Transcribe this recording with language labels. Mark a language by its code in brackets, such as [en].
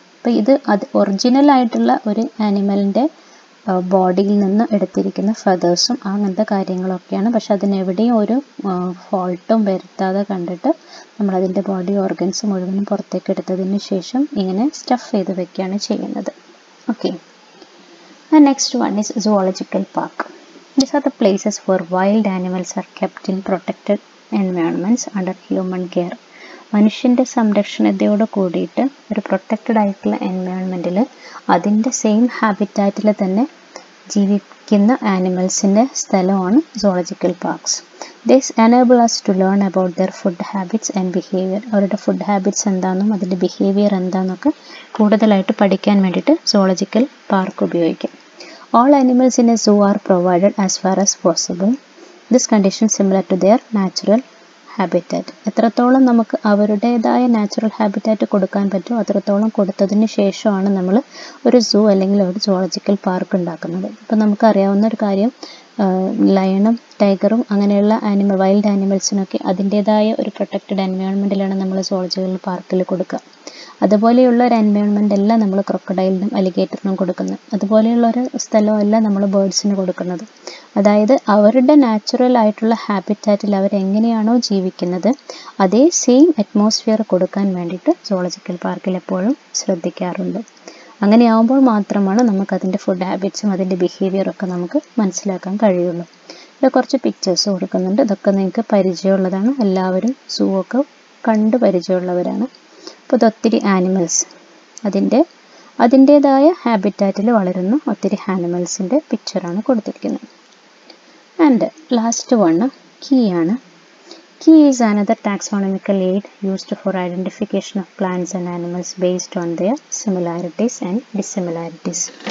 [ml] അപ്പോൾ ഇത് ഒറിജിനൽ ആയിട്ടുള്ള ഒരു ആനിമലിൻ്റെ ബോഡിയിൽ നിന്ന് എടുത്തിരിക്കുന്ന ഫെതേഴ്സും അങ്ങനത്തെ കാര്യങ്ങളൊക്കെയാണ്. പക്ഷെ അതിനെവിടെയും ഒരു ഫോൾട്ടും വരുത്താതെ കണ്ടിട്ട് നമ്മളതിൻ്റെ ബോഡി ഓർഗൻസ് മുഴുവനും പുറത്തേക്ക് എടുത്തതിന് ശേഷം ഇങ്ങനെ സ്റ്റഫ് ചെയ്ത് വെക്കുകയാണ് ചെയ്യുന്നത്. [en] Okay, next one is zoological park. These are the places where wild animals are kept in protected environments under human care. [ml] മനുഷ്യൻ്റെ സംരക്ഷണതയോട് കൂടിയിട്ട് ഒരു പ്രൊട്ടക്റ്റഡ് ആയിട്ടുള്ള എൻവയോൺമെൻറ്റിൽ അതിൻ്റെ സെയിം ഹാബിറ്റാറ്റിൽ തന്നെ ജീവിക്കുന്ന ആനിമൽസിൻ്റെ സ്ഥലമാണ് zoological parks. [en] This enable us to learn about their food habits and behavior. [ml] അവരുടെ food habits എന്താണെന്നും അതിൻ്റെ ബിഹേവിയർ എന്താണെന്നൊക്കെ കൂടുതലായിട്ട് പഠിക്കാൻ വേണ്ടിയിട്ട് സുവോളജിക്കൽ പാർക്ക് ഉപയോഗിക്കും. [en] All animals in a zoo are provided as far as possible. This condition is similar to their natural habitat. [ml] എത്രത്തോളം നമുക്ക് അവരുടേതായ നാച്ചുറൽ ഹാബിറ്റാറ്റ് കൊടുക്കാൻ പറ്റുമോ അത്രത്തോളം കൊടുത്തതിന് ശേഷമാണ് നമ്മൾ ഒരു സൂ അല്ലെങ്കിൽ ഒരു സുവോളജിക്കൽ പാർക്ക് ഉണ്ടാക്കുന്നത്. ഇപ്പം നമുക്കറിയാവുന്ന ഒരു കാര്യം, ലയണും ടൈഗറും അങ്ങനെയുള്ള വൈൽഡ് ആനിമൽസിനൊക്കെ അതിൻ്റേതായ ഒരു പ്രൊട്ടക്റ്റഡ് എൻവയോൺമെൻറ്റിലാണ് നമ്മൾ സുവോളജിക്കൽ പാർക്കിൽ കൊടുക്കുക. അതുപോലെയുള്ള ഒരു എൻവയോൺമെൻ്റ് അല്ല നമ്മൾ ക്രൊക്കഡൈലിനും അലിഗേറ്ററിനും കൊടുക്കുന്നത്. അതുപോലെയുള്ള ഒരു സ്ഥലമല്ല നമ്മൾ ബേർഡ്സിന് കൊടുക്കുന്നത്. അതായത് അവരുടെ നാച്ചുറൽ ആയിട്ടുള്ള ഹാബിറ്റാറ്റിൽ അവരെങ്ങനെയാണോ ജീവിക്കുന്നത് അതേ സെയിം അറ്റ്മോസ്ഫിയർ കൊടുക്കാൻ വേണ്ടിയിട്ട് സുവോളജിക്കൽ പാർക്കിൽ എപ്പോഴും ശ്രദ്ധിക്കാറുണ്ട്. അങ്ങനെയാവുമ്പോൾ മാത്രമാണ് നമുക്കതിൻ്റെ ഫുഡ് ഹാബിറ്റ്സും അതിൻ്റെ ബിഹേവിയറൊക്കെ നമുക്ക് മനസ്സിലാക്കാൻ കഴിയുള്ളൂ. ഇവിടെ കുറച്ച് പിക്ചേഴ്സ് കൊടുക്കുന്നുണ്ട്. ഇതൊക്കെ നിങ്ങൾക്ക് പരിചയമുള്ളതാണ്. എല്ലാവരും സൂ ഒക്കെ കണ്ട് പരിചയമുള്ളവരാണ്. അപ്പോൾ ഇതൊത്തിരി ആനിമൽസ് അതിൻ്റേതായ ഹാബിറ്റാറ്റിൽ വളരുന്ന ഒത്തിരി ആനിമൽസിൻ്റെ പിക്ചറാണ് കൊടുത്തിരിക്കുന്നത്. [en] And last one key ആണ്. Key is another taxonomical aid used for identification of plants and animals based on their similarities and dissimilarities.